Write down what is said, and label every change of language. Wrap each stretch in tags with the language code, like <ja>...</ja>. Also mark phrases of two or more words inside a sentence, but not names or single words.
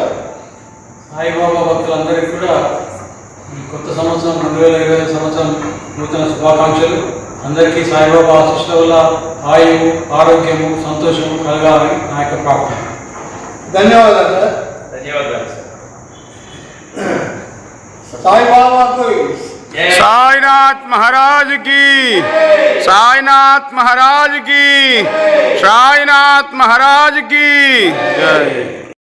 <te>సాయిబాబా భక్తులందరికీ కూడా ఈ కొత్త సంవత్సరం 2025 సంవత్సరం నూతన శుభాకాంక్షలు. అందరికీ సాయిబాబా ఆశీస్సుల వల్ల ఆయువు, ఆరోగ్యము, సంతోషము కలగాలని నా యొక్క ప్రార్థన. ధన్యవాదాలు సార్. ధన్యవాదాలు సార్. సాయిబాబాకు</te> <hi>साईनाथ महाराज की, साईनाथ महाराज की, साईनाथ महाराज की जय।</hi>